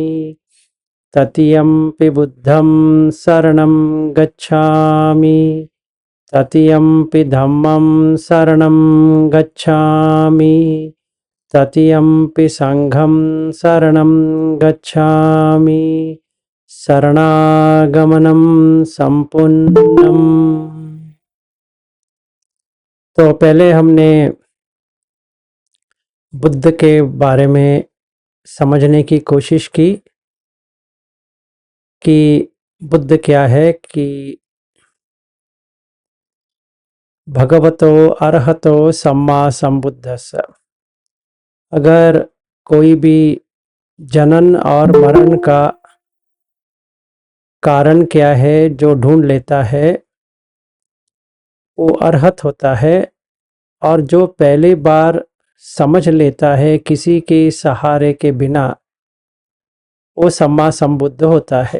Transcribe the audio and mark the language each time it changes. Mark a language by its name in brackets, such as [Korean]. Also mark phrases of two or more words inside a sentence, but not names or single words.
[Pali] तृतीयंपि बुद्धं शरणं गच्छामि। तृतीयंपि धम्मं शरणं गच्छामि। तृतीयंपि संघं शरणं गच्छामि। शरणागमनं संपूर्णम्। [Hindi] तो पहले हमने बुद्ध के बारे में समझने की कोशिश की कि बुद्ध क्या है, कि [Pali] भगवतो अरहतो सम्मा संबुद्धस्स। [Hindi] अगर कोई भी जनन और मरण का कारण क्या है जो ढूंढ लेता है, वो अरहत होता है। और जो पहली बार समझ लेता है किसी के सहारे के बिना, वो [Pali] सम्मा संबुद्ध [Hindi] होता है।